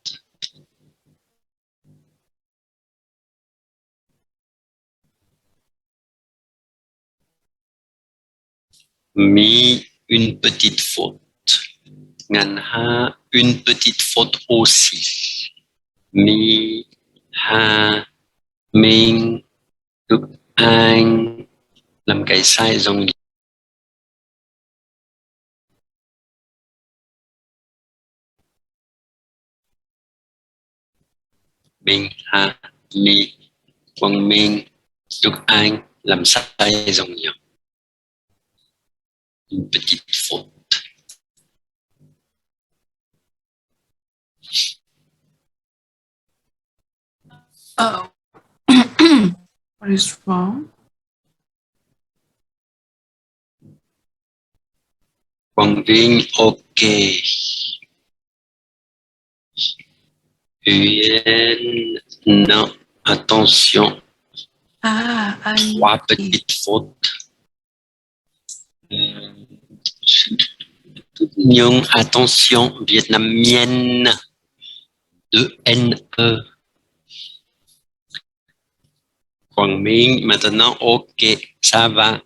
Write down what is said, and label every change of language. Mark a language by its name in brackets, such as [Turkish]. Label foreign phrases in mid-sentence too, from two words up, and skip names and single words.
[French] Mi, une petite faute. Nganha, une petite faute aussi. [Vietnamese] Mi, ha, Minh, Đức Anh làm cái sai dòng Minh, Ha, Mi, Quang Minh, Đức Anh làm sai dòng nhầm. [French] Une petite faute. Oh. [English] What is wrong? [French] Quang Vinh, ok. Huyền, non, attention. [English] Ah, I [French] 3 petites fautes. Nhưng, attention, vietnamienne. 2 NE. Quang Minh, maintenant, ok, ça va.